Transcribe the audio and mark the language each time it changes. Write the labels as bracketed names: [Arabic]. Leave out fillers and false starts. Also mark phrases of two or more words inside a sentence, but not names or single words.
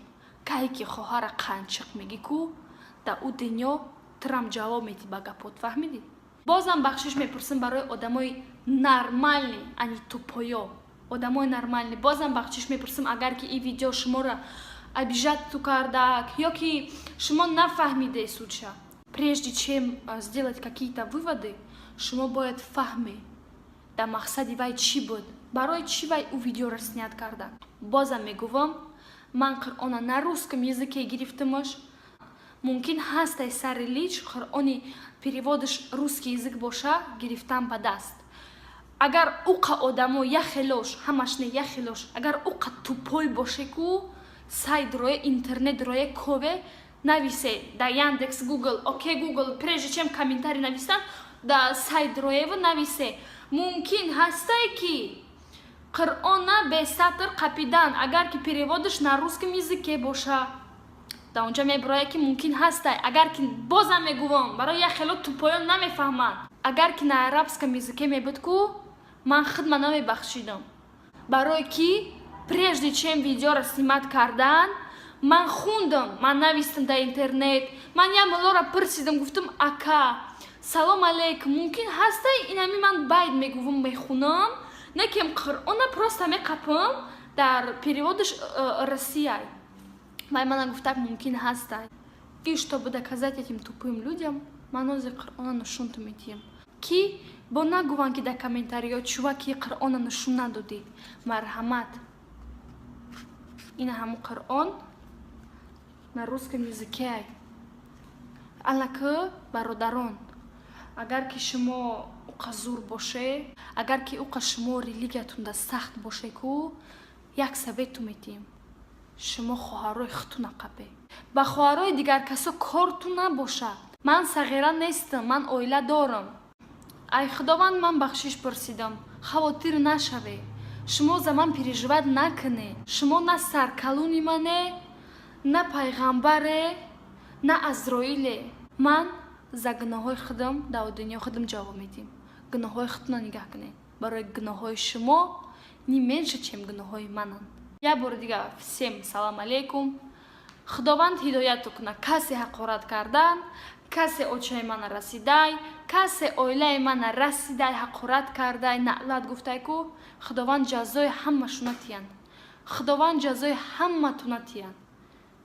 [Tajik] Кае ки хоҳара қанҷиқ мегӣ ку, дар о дунё тирам ҷавоб метӣ ба гапот, фаҳмидӣ? бозам бахшиш мепурсим барои одамои нормални, ани тупоё. Одамои нормални бозам бахшиш мепурсим, агар ки ин видео шуморо обижату кардак, ё ки шумо нафаҳмиде случая. [Russian] Прежде чем сделать какие-то выводы, [Tajik] шумо бояд фаҳмед да мақсади вай чӣ буд, барои чӣ вай ӯ видеоро снят карда. Бозам мегӯвам, ман Қуръона [Russian] на русском языке [Tajik] гирифтамаш. Мумкин ҳастай сари лич Қуръони переводаш [Russian] русский язык [Tajik] боша, гирифтам ба даст. Агар уқа одамо яхелош, ҳамаш не яхелош, агар уқа тупой боше ку сайт рое, интернет рое кове нависе да Яндекс, Google, окей Google, [Russian] прежде чем комментарий [Tajik] навистан, да сайт роева нависе. Мумкин ҳастай ки Қуръона без сатр қапидан, агар ки переводаш [Russian] на русском языке [Tajik] боша. Да онҷа меброя ки мумкин ҳастай, агар ки бозам мегӯвам, барои яхело тупоён намефаҳманд. Агар ки [Russian] на арабском языке [Tajik] мебуд ку ман хидма намебахшидам. Барои ки [Russian] прежде чем [Tajik] видеоро снимат кардан, ман хундам, ман навистам дар интернет, ман як муллоро пурсидам, гуфтам ака салом алейкум, мумкин ҳастай инами ман байд мегӯвам, мехунам, не кем Қуръона просто меқапам дар переводаш Россияй. Вай мана гуфтак мумкин ҳастай. [Russian] И чтобы доказать этим тупым людям, [Tajik] ман ҳозир Қуръона нишонту медиҳам. Ки бо нагӯванд ки дар комментариё чуваки Қуръона нишон надодӣ. Марҳамат. Ина ҳамон Қуръон [Russian] на русском языке. [Tajik] Аллакӣ бародарон, агар ки шумо уқа зур боше, агар ки уқа шумо религиятунда сахт боше ку, як совету медиҳем. шумо хоҳарои худтуна қапе. Ба хоҳарои дигар касо корту набоша. Ман сағира нестам, ман оила дорам. Ай худованд, ман бахшиш пурсидам. Хавотир нашаве. Шумо за ман переживат накуне. Шумо на саркалуни мане, на пайғамбаре, на Азроиле. Ман за гуноҳои худам дар дунё худам ҷавоб медиҳам. Гуноҳои худтуна нигаҳ кунед. Барои гуноҳои шумо [Russian] не меньше, чем [Tajik] гуноҳои мананд. Я бор дигар всем салом алейкум. Худованд ҳидояту кунад. Касе ҳақорат кардан, касе очаи мана расидай, касе оилаи мана расидай, ҳақорат кардай, наълат гуфтай ку, худованд ҷазои ҳамашуна тиянд. Худованд ҷазои ҳаматуна тиянд.